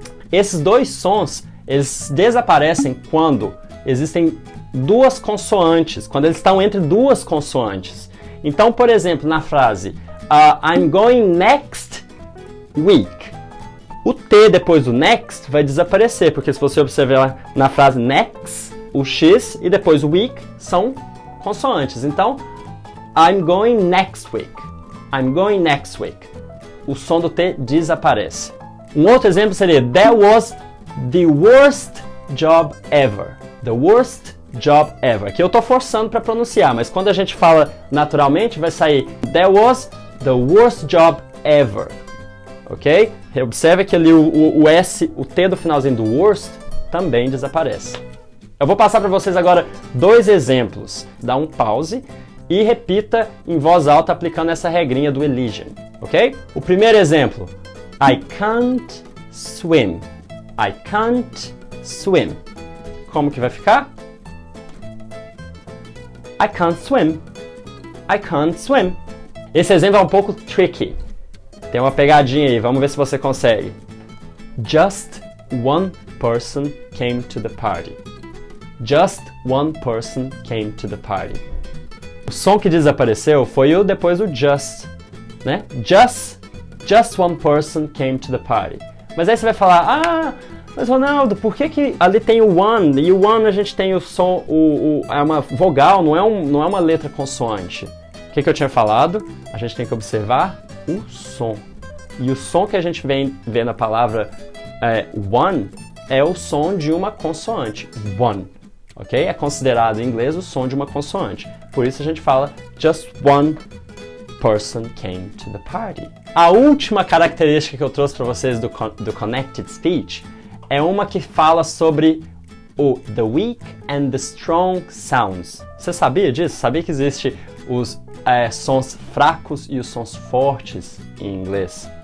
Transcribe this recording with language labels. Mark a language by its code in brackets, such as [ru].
[pt] Esses dois sons, eles desaparecem quando existem duas consoantes, quando eles estão entre duas consoantes. Então, por exemplo, na frase [en] I'm going next week, [pt] o T depois do next vai desaparecer, porque se você observar na frase next, o X e depois o week são consoantes. Então, [en] I'm going next week. I'm going next week. [pt] O som do T desaparece. Um outro exemplo seria [en] That was the worst job ever. The worst job ever. [pt] Aqui eu estou forçando para pronunciar, mas quando a gente fala naturalmente vai sair [en] That was the worst job ever. [pt] Ok? Observe que ali o S, o T do finalzinho do worst também desaparece. Eu vou passar para vocês agora dois exemplos. Dá um pause e repita em voz alta aplicando essa regrinha do elision. Ok? O primeiro exemplo. [en] I can't swim. I can't swim. [pt] Como que vai ficar? [en] I can't swim. I can't swim. [pt] Esse exemplo é um pouco tricky. Tem uma pegadinha aí, vamos ver se você consegue. [en] Just one person came to the party. Just one person came to the party. [pt] O som que desapareceu foi o depois do just, né? [en] Just one person came to the party. [pt] Mas aí você vai falar, mas Ronaldo, por que ali tem o one? E o one a gente tem o som, é uma vogal, não é uma letra consoante. O que eu tinha falado? A gente tem que observar o som. E o som que a gente vê na palavra one é o som de uma consoante. One. Ok? É considerado em inglês o som de uma consoante. Por isso a gente fala [en] just one person came to the party. [pt] A última característica que eu trouxe para vocês do connected speech é uma que fala sobre o [en] the weak and the strong sounds. [pt] Você sabia disso? Sabia que existe os sons fracos e os sons fortes em inglês?